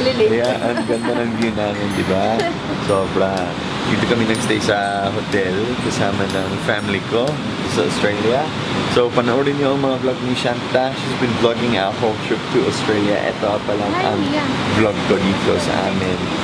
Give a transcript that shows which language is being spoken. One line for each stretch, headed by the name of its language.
Filipino: Yeah, ang ganda ng view namin, di ba? Sobra. Dito kami nagstay sa hotel kasama ng family ko sa Australia. So panoorin niyo ang mga vlog ni Shanta.
English: She's been vlogging our whole trip to Australia.
Filipino: Ito pa lang ang vlog ko dito sa amin.